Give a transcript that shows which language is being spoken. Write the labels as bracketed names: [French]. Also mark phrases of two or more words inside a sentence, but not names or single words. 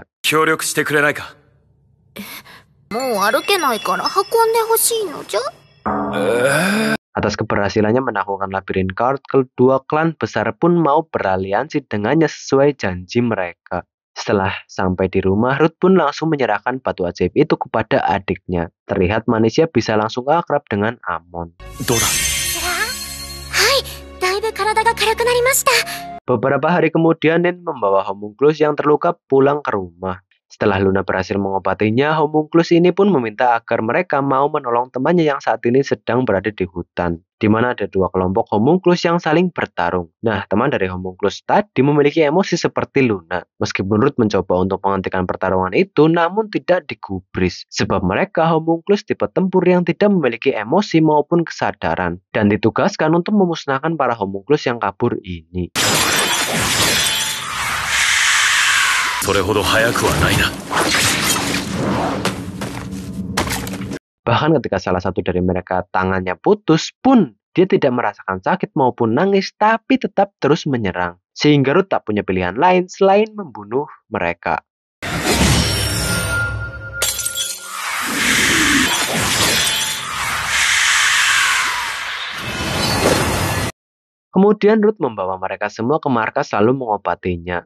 [Japanese] 協力してくれないか。もう歩けないから運んでほしいのじゃ。 [Indonesian] Atas keberhasilannya menaklukkan labirin Kard, kedua klan besar pun mau beraliansi dengannya sesuai janji mereka. Setelah sampai di rumah, Ruth pun langsung menyerahkan batu ajaib itu kepada adiknya. Terlihat manusia bisa langsung akrab dengan Amon. [Japanese] どうだ。はい、だいぶ体が軽くなりました。 [Indonesian] Beberapa hari kemudian, Nin membawa Homunculus yang terluka pulang ke rumah. Setelah Luna berhasil mengobatinya, Homunculus ini pun meminta agar mereka mau menolong temannya yang saat ini sedang berada di hutan, di mana ada 2 kelompok Homunculus yang saling bertarung. Nah, teman dari Homunculus tadi memiliki emosi seperti Luna. Meskipun Ruth mencoba untuk menghentikan pertarungan itu, namun tidak digubris, sebab mereka Homunculus tipe tempur yang tidak memiliki emosi maupun kesadaran, dan ditugaskan untuk memusnahkan para Homunculus yang kabur ini. [Japanese] それほど早くはないな。 [Indonesian] Bahkan ketika salah satu dari mereka tangannya putus pun, dia tidak merasakan sakit maupun nangis, tapi tetap terus menyerang. Sehingga Ruth tak punya pilihan lain selain membunuh mereka. Kemudian Ruth membawa mereka semua ke markas lalu mengobatinya.